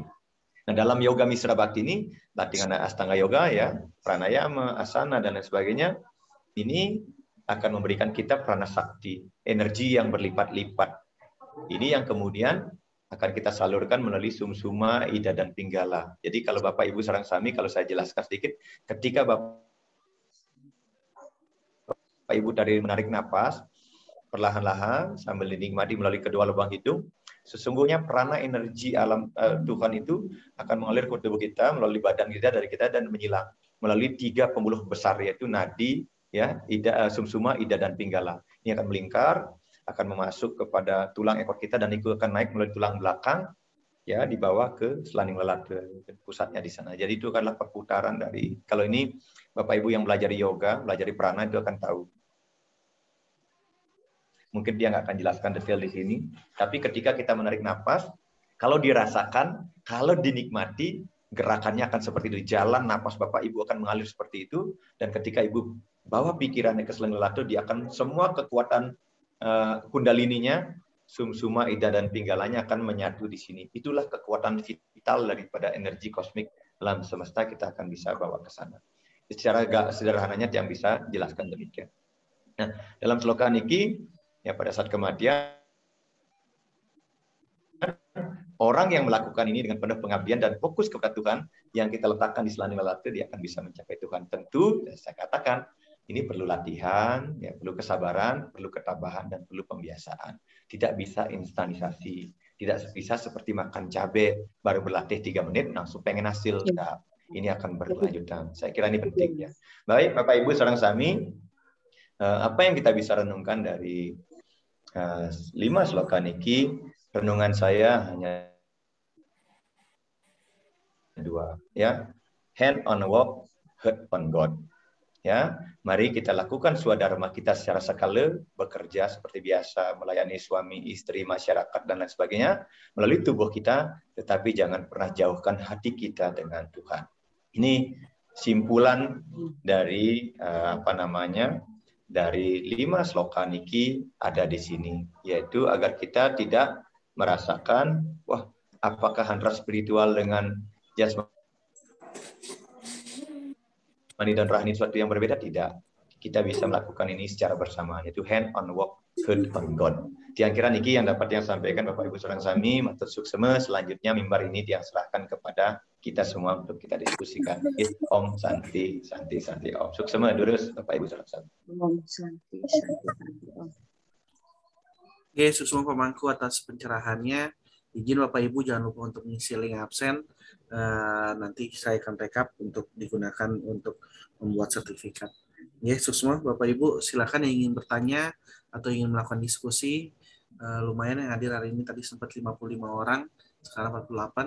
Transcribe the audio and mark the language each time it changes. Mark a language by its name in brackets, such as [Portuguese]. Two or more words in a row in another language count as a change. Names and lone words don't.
[Indonesian] Nah, dalam yoga misra bakti ini, latihan Astanga Yoga, ya, pranayama, asana, dan lain sebagainya, ini akan memberikan kita prana sakti, energi yang berlipat-lipat. Ini yang kemudian akan kita salurkan melalui sumsuma, ida, dan pinggala. Jadi kalau Bapak Ibu [Balinese] sareng sami, [Indonesian] kalau saya jelaskan sedikit, ketika Bapak Ibu dari menarik napas, perlahan-lahan sambil dinikmati melalui kedua lubang hidung, sesungguhnya prana energi alam Tuhan itu akan mengalir ke tubuh kita, melalui badan kita, dari kita, dan menyilang melalui 3 pembuluh besar, yaitu nadi, ya, ida, sumsuma, ida, dan pinggala. Ini akan melingkar, akan memasuk kepada tulang ekor kita, dan itu akan naik melalui tulang belakang, ya, dibawa ke selaning lelat, ke pusatnya di sana. Jadi itu adalah perputaran dari, kalau ini Bapak Ibu yang belajar yoga, belajar prana, itu akan tahu. Mungkin dia nggak akan jelaskan detail di sini, tapi ketika kita menarik nafas, kalau dirasakan, kalau dinikmati, gerakannya akan seperti itu. Jalan nafas Bapak Ibu akan mengalir seperti itu, dan ketika Ibu bawa pikirannya ke selaning lelat, dia akan semua kekuatan kundalininya, sumsuma, ida, dan pinggalanya akan menyatu di sini. Itulah kekuatan vital daripada energi kosmik alam semesta, kita akan bisa bawa ke sana. Secara sederhananya yang bisa jelaskan demikian. Nah, dalam sloka niki, ya, pada saat kematian, orang yang melakukan ini dengan penuh pengabdian dan fokus kepada Tuhan yang kita letakkan di selaning lelat, dia akan bisa mencapai Tuhan. Tentu, saya katakan, ini perlu latihan, ya, perlu kesabaran, perlu ketabahan, dan perlu pembiasaan. Tidak bisa instanisasi. Tidak bisa seperti makan cabai, baru berlatih 3 menit, langsung pengen hasil. Nah, ini akan berkelanjutan. Saya kira ini penting, ya. Baik, Bapak Ibu [Balinese] sareng sami, [Indonesian] apa yang kita bisa renungkan dari 5 sloka niki? Renungan saya hanya 2, ya. [English] Hand on work, heart on God. [Indonesian] Ya, mari kita lakukan swadharma kita secara skala, bekerja seperti biasa, melayani suami, istri, masyarakat, dan lain sebagainya melalui tubuh kita, tetapi jangan pernah jauhkan hati kita dengan Tuhan. Ini simpulan dari dari 5 sloka niki ada di sini, yaitu agar kita tidak merasakan, wah, apakah antara spiritual dengan jasmani dan rohani suatu yang berbeda? Tidak. Kita bisa melakukan ini secara bersamaan, yaitu [English] hand on work, heart on God. [Indonesian] Kira-kira niki yang dapat yang sampaikan Bapak Ibu [Balinese] sareng sami, matur suksema. [Indonesian] Selanjutnya mimbar ini dia serahkan kepada kita semua untuk kita diskusikan. [Sanskrit] Om Santi, Santi, Santi, Om. [Balinese] Suksema durus [Indonesian] Bapak Ibu [Balinese] sareng sami. [Sanskrit] Om Santi, Santi, Santi, Om. [Indonesian] Oke, suksema pemangku atas pencerahannya. Izin Bapak Ibu jangan lupa untuk mengisi link absen. Nanti saya akan rekap untuk digunakan untuk membuat sertifikat. Ya, semua Bapak Ibu silakan yang ingin bertanya atau ingin melakukan diskusi lumayan yang hadir hari ini, tadi sempat 55 orang, sekarang 48.